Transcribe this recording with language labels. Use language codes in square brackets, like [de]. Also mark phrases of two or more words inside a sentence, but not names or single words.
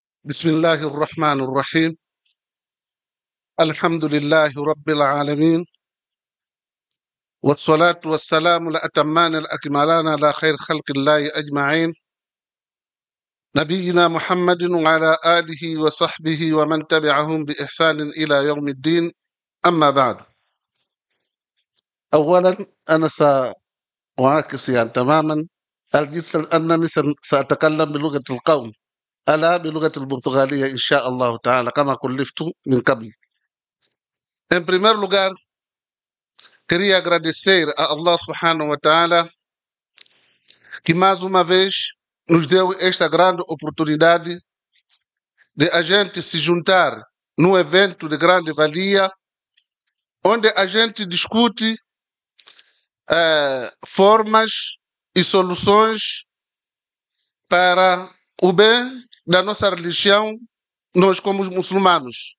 [ar] بسم الله الرحمن الرحيم الحمد لله رب العالمين والصلاة والسلام الأتمان الأكملان على خير خلق الله أجمعين نبينا محمد وعلى آله وصحبه ومن تبعهم بإحسان إلى يوم الدين أما بعد. أولا أنا سأعاكس تماما الجنس أنني سأتكلم بلغة القوم ألا بلغة البرتغالية إن شاء الله تعالى كما كلفت من قبل. [pt] Em primeiro lugar, queria agradecer a Allah [ar] سبحانه وتعالى [pt] que mais uma vez nos deu esta grande oportunidade de a gente se juntar num evento de grande valia, onde a gente discute formas e soluções para o bem da nossa religião, nós como muçulmanos.